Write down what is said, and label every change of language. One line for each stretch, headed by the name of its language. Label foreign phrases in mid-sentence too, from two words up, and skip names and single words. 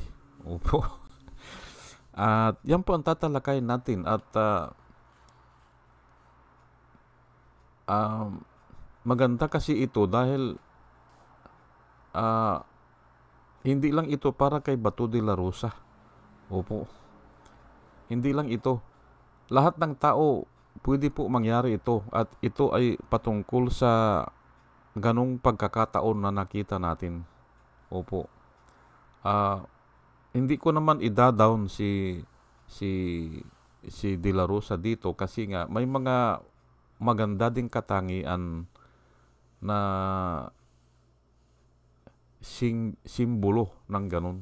Filipino: Opo. At yan po ang tatalakayin natin at maganda kasi ito dahil hindi lang ito para kay Bato de la Rosa. Opo. Hindi lang ito. Lahat ng tao pwede po mangyari ito at ito ay patungkol sa ganong pagkakataon na nakita natin. Opo. Hindi ko naman i-down si De La Rosa dito kasi nga may mga maganda ding katangian na simbolo ng ganun.